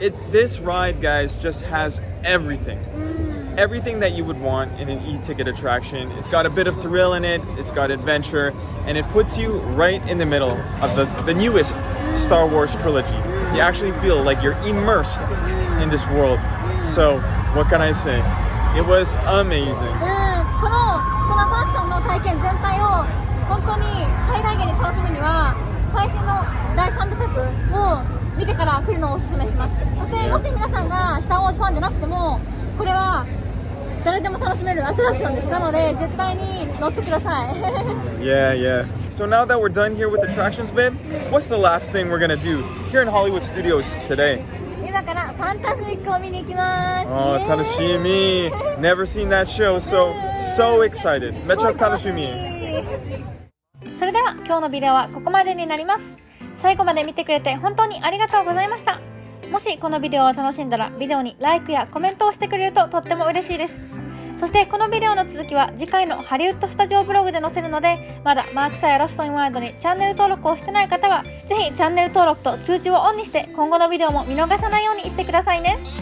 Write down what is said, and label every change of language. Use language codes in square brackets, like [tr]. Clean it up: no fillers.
[en] This ride, guys, just has everything. Everything that you would want in an e-ticket attraction. It's got a bit of thrill in it, it's got adventure, and it puts you right in the middle of the newest Star Wars trilogy. You actually feel like you're immersed in this world. So, what can I say? It was amazing. [ja] このアトラクションの体験全体を本当に最大限に楽しむには最新の第3部作を見てから来るのをおすすめします。そしてもし皆さんがスター・ウォーズファンでなくてもこれは誰でも楽しめるアトラクションです。なので絶対に乗ってください。 [en] Yeah. So now that we're done here with attractions, babe, what's the last thing we're gonna do here in Hollywood Studios today? [ja] 今からファンタズミックを見に行きます。 Oh, 楽しみ. [en] Never seen that show, so excited. [ja] めっちゃ楽しみ。それでは今日のビデオはここまでになります。最後まで見てくれて本当にありがとうございました。もしこのビデオを楽しんだらビデオにライクやコメントをしてくれるととっても嬉しいです。そしてこのビデオの続きは次回のハリウッドスタジオブログで載せるので、まだマークサやロストインワールドにチャンネル登録をしてない方はぜひチャンネル登録と通知をオンにして今後のビデオも見逃さないようにしてくださいね。